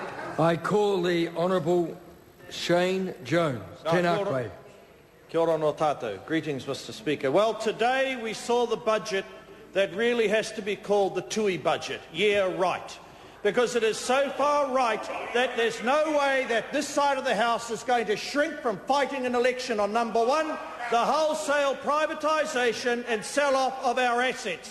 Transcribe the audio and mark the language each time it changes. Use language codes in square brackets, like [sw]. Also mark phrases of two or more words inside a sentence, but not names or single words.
[en] I call the Honourable Shane Jones. [mi] Tēnā koe. Kia ora no tātou. [en] Greetings, Mr Speaker. Well, today we saw the budget that really has to be called the TUI budget. Yeah, right. Because it is so far right that there's no way that this side of the House is going to shrink from fighting an election on, number one, the wholesale privatisation and sell-off of our assets.